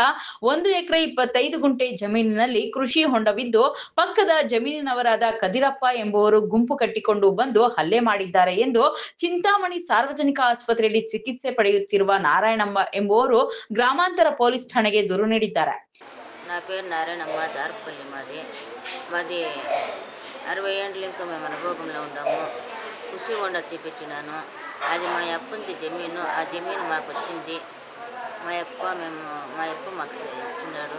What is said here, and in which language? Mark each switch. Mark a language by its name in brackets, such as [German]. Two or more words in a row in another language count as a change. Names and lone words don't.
[Kannada] 1 ಎಕರೆ 25 ಗುಂಟೆ ಜಮೀನಿನಲ್ಲಿ ಕೃಷಿ ಹೊಂಡವಿದ್ದು ಪಕ್ಕದ ಜಮೀನಿನವರಾದ ಕದಿರಪ್ಪ ಎಂಬುವರು ಗುಂಪು ಕಟ್ಟಿಕೊಂಡು ಬಂದು ಹಲ್ಲೆ ಮಾಡಿದ್ದಾರೆ ಎಂದು ಚಿಂತಾಮಣಿ ಸಾರ್ವಜನಿಕ ಆಸ್ಪತ್ರೆಯಲ್ಲಿ ಚಿಕಿತ್ಸೆ ಪಡೆಯುತ್ತಿರುವ ನಾರಾಯಣಮ್ಮ ಎಂಬುವರು ಗ್ರಾಮಾಂತರ ಪೊಲೀಸ್ ಠಾಣೆಗೆ ದೂರು ನೀಡಿದ್ದಾರೆ. [Telugu] నా పేరు నారాయణమ్మ, దార్పల్లి మాది 60 ఏళ్ళ ఇంకా మేము అనుభవంలో ఉన్నాము. [Kannada] ಕೃಷಿ ಹೊಂಡ [Telugu] తీపిచ్చినాను. అది మా అప్పంది జమీను. ఆ జమీను మాకు వచ్చింది. మా అప్ప మాకు ఇచ్చినాడు.